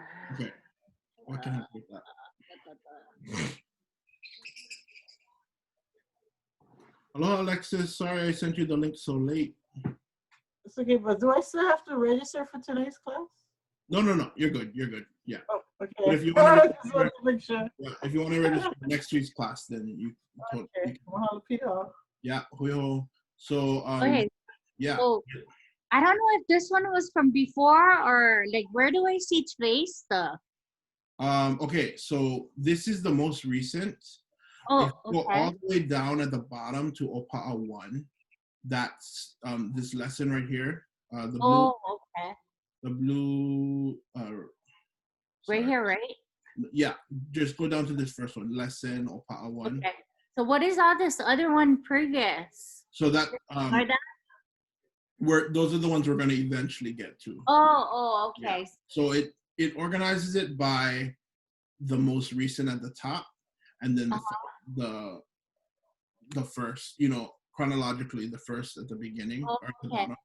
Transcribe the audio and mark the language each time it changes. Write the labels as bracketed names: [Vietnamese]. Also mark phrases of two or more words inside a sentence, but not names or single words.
[English] Okay. What can I do with that? Aloha, Alexis. Sorry I sent you the link so late. It's okay, but do I still have to register for today's class? No. You're good. Yeah. Oh, okay. But if you want to register, if you want to register for next week's class, then you okay. Mahalo Pilo. Yeah. [Hawaiian] Hui hou. [English] So Okay. yeah. So I don't know if this one was from before or like where do I see today's stuff? Okay, so this is the most recent. Oh, if you go okay. all the way down at the bottom to ʻOpaʻa 1. That's this lesson right here. The blue. Okay. The blue. Right here, right? Yeah, just go down to this first one. Lesson ʻOpaʻa 1. Okay. So what is all this other one previous? So that that? those are the ones we're going to eventually get to. Oh, okay. Yeah. So it organizes it by the most recent at the top, and then the first, chronologically the first at the beginning or at the bottom.